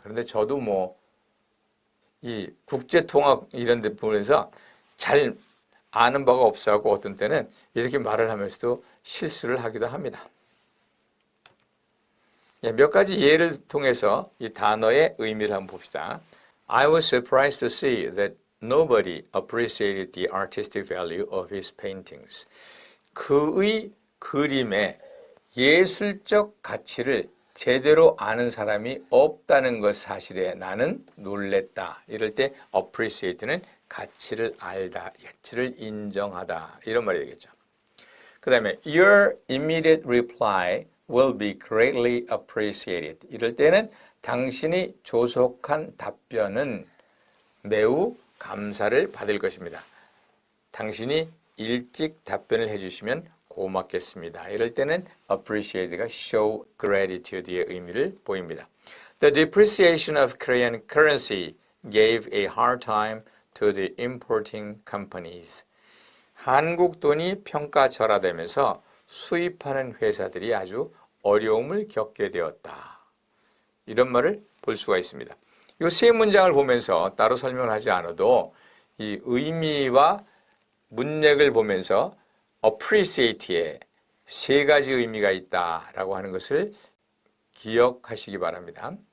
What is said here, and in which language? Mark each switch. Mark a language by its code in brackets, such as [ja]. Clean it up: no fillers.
[ko] 그런데 저도 뭐 이 국제통합 이런 데 보면서 잘 아는 바가 없어갖고 어떤 때는 이렇게 말을 하면서도 실수를 하기도 합니다. 몇 가지 예를 통해서 이 단어의 의미를 한번 봅시다. [en] I was surprised to see that nobody appreciated the artistic value of his paintings. [ko] 그의 그림의 예술적 가치를 제대로 아는 사람이 없다는 것 사실에 나는 놀랬다. 이럴 때 appreciate는 가치를 알다, 가치를 인정하다 이런 말이 되겠죠. 그 다음에 [en] your immediate reply will be greatly appreciated. [ko] 이럴 때는 당신이 조속한 답변은 매우 감사를 받을 것입니다. 당신이 일찍 답변을 해주시면 고맙겠습니다. 이럴 때는 appreciate가 [en] show gratitude [ko] 의 의미를 보입니다. [en] The depreciation of Korean currency gave a hard time to the importing companies. [ko] 한국 돈이 평가절하되면서 수입하는 회사들이 아주 어려움을 겪게 되었다. 이런 말을 볼 수가 있습니다. 이 세 문장을 보면서 따로 설명을 하지 않아도 이 의미와 문맥을 보면서 appreciate에 세 가지 의미가 있다라고 하는 것을 기억하시기 바랍니다.